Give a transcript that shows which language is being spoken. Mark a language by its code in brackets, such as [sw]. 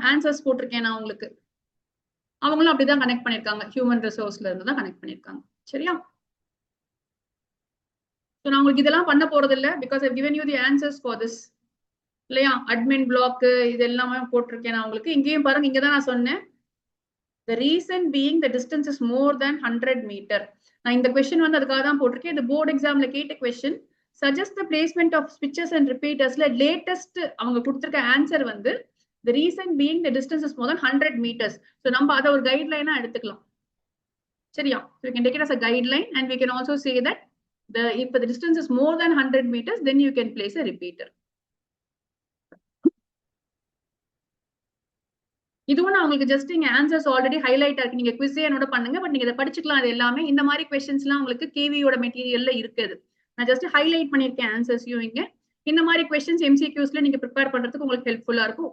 [ta] Answers போட்டிருக்கேன் நான் உங்களுக்கு. அவங்களும் அப்படிதான் கனெக்ட் பண்ணிருக்காங்க. ஹியூமன் ரிசோர்ஸ்ல இருந்து தான் கனெக்ட் பண்ணிருக்காங்க. சரியா? [en] So [ta] நான் உங்களுக்கு இதெல்லாம் பண்ண போறது இல்ல, [en] because I've given you the answers for this. [ta] இல்லையா? அட்மின் பிளாக் இது எல்லாமே போட்டிருக்கேன் நான் உங்களுக்கு. இங்கேயும் பாருங்க, இங்கதான் நான் சொன்னேன். [en] The reason being the distance is more than 100 meter. [ta] நான் இந்த கொஸ்டின் வந்து அதுக்காக தான் போட்டிருக்கேன். இந்த போர்டு எக்ஸாம்ல கேட்ட question. [en] Suggest the placement of switches and repeatersல latest [ta] அவங்க கொடுத்திருக்க ஆன்சர் வந்து [en] the reason being the distance is more than 100 meters. [ta] So நம்ம அதை ஒரு கைட்லைனா எடுத்துக்கலாம். சரியா? [en] So we can take it as a guideline and we can also say that if the distance is more than 100 meters, then you can place a repeater. [ta] இதுவும் நான் உங்களுக்கு just இங்க answers already highlight ஆகி நீங்க குவிஸே என்னோட பண்ணுங்க. But நீங்க இதை படிச்சுக்கலாம். அது எல்லாமே இந்த மாதிரி கொஸ்டின்ஸ் எல்லாம் உங்களுக்கு கேவியோட மெட்டீரியல்ல இருக்குது. நான் ஜஸ்ட் ஹைலைட் பண்ணிருக்கேன் ஆன்சர்ஸையும் இங்க. இந்த மாதிரி கொஸ்டின்ஸ் எம்சிக்யூஸ்ல நீங்க ப்ரிப்பேர் பண்றதுக்கு உங்களுக்கு ஹெல்ப்ஃபுல்லா இருக்கும்.